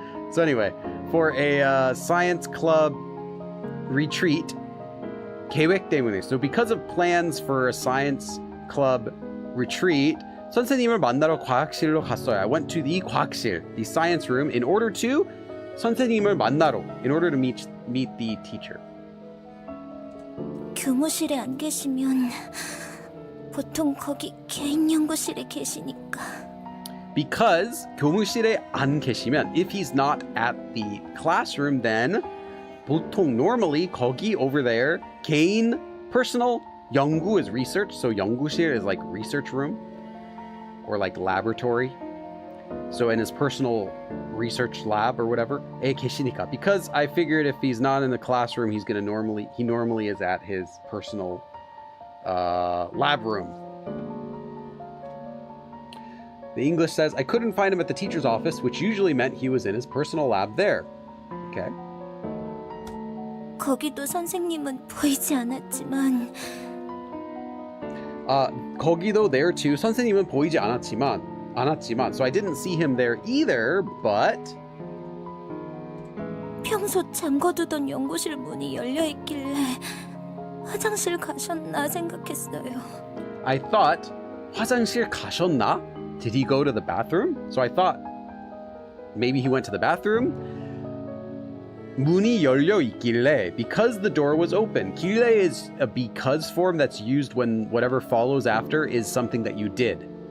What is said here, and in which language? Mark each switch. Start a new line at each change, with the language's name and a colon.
English: So anyway, for a science club retreat,
Korean: 계획 때문에.
English: So because of plans for a science club retreat,
Korean: 선생님을 만나러 과학실로 갔어요.
English: I went to the 과학실, the science room, in order to
Korean: 선생님을 만나러,
English: in order to meet the teacher.
Korean: 교무실에 안 계시면 보통 거기 개인 연구실에 계시니까.
English: Because
Korean: 교무실에 안 계시면,
English: if he's not at the classroom, then 보통 normally 거기 over there 개인 personal 연구 is research, so 연구실 is like research room. Or like laboratory. So in his personal research lab or whatever,
Korean: 에 계시니까.
English: Because I figured if he's not in the classroom, he normally is at his personal lab room. The English says, I couldn't find him at the teacher's office, which usually meant he was in his personal lab there. Okay.
Korean: 거기도 선생님은 보이지 않았지만
English: 거기도 there too.
Korean: 선생님은 보이지 않았지만.
English: So I didn't see him there either, but
Korean: 평소 잠궈두던 연구실 문이 열려 있길래 화장실 가셨나 생각했어요.
English: I thought
Korean: 화장실 가셨나?
English: Did he go to the bathroom? So I thought maybe he went to the bathroom.
Korean: 문이 열려 있길래,
English: because the door was open. 길래 is a because form that's used when whatever follows after is something that you did.